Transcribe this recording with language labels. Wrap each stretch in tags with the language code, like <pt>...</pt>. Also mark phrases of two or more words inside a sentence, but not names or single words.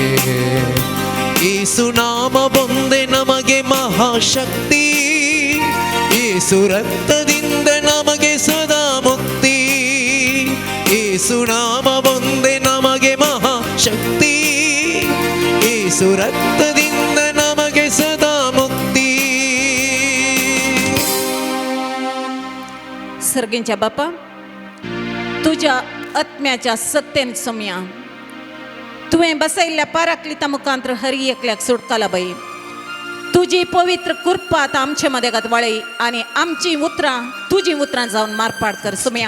<kn>ಯೇಸು ನಾಮ ಬಂದೆ ನಮಗೆ ಮಹಾಶಕ್ತಿ. ಯೇಸು ರಕ್ತದಿಂದ ನಮಗೆ ಸದಾ ಮುಕ್ತಿ. ಯೇಸು ನಾಮ ಬಂದೆ ನಮಗೆ ಮಹಾಶಕ್ತಿ. ಯೇಸು ರಕ್ತದಿಂದ ನಮಗೆ ಸದಾ ಮುಕ್ತಿ.</kn> <kok>सर्गींच्या बापा तुज्या आत्म्याच्या सत्तेन सोम्या तुवें बसयल्ल्या पाराकलिता मुखांतर हर एकल्याक सुटका लाभय. तुजी पवित्र कृपा आतां आमचे मदेगात वळय आनी आमची उतरां तुजी उतरां जावन मारपाड कर सोम्या.</kok>